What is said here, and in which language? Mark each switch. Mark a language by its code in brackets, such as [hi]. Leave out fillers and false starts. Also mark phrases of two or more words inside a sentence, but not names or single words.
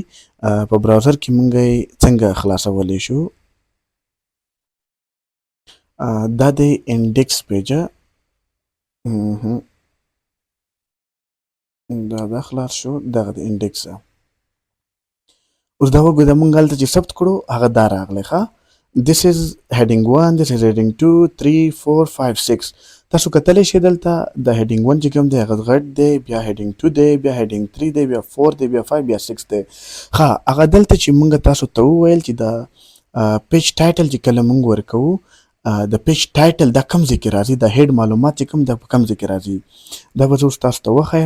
[ps] په براوزر کې مونږ یې څنګه خلاصولی شو. دا د انډیکس پیجه دا خلاص شو دغه د انډیکس. اوس دا وګورئ مونږ هلته چې ثبت کړو هغه دا راغلی ښه. [en] this is heading 1 this is heading 2 3 4 5 6. [ps] تاسو کتلی شئ دلته د heading 1 چې کوم دی هغه غټ دی بیا heading 2 دی بیا heading 3 دی بیا 4 دی بیا 5 بیا 6 دی. ښه هغه دلته چې مونږ تاسو ته وویل چې د [en] page title [ps] چې کله مونږ ورکوو د [en] page title [ps] دا کوم ځای کې راځي د هیډ معلومات چې کوم دا په کوم ځای کې راځي دا به زه اوس تاسو ته وښیم.